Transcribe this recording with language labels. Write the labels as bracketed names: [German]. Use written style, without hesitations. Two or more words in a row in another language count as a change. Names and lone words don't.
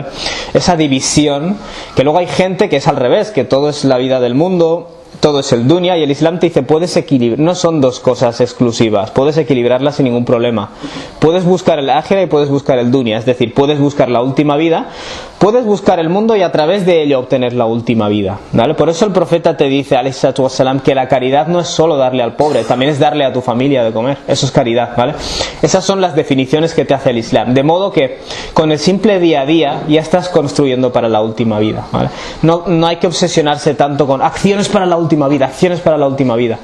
[Spanish] Esa división, que luego hay gente que es al revés, que todo es la vida del mundo, todo es el dunya, y el Islam te dice puedes equilibrar, no son dos cosas exclusivas, puedes equilibrarlas sin ningún problema. Puedes buscar el ájera y puedes buscar el dunya, es decir, puedes buscar la última vida, puedes buscar el mundo y a través de ello obtener la última vida, ¿vale? Por eso el profeta te dice, [Arabic] عليه الصلاة والسلام, [Spanish] que la caridad no es solo darle al pobre, también es darle a tu familia de comer. Eso es caridad, ¿vale? Esas son las definiciones que te hace el Islam. De modo que con el simple día a día ya estás construyendo para la última vida, ¿vale? No hay que obsesionarse tanto con acciones para la última vida, acciones para la última vida.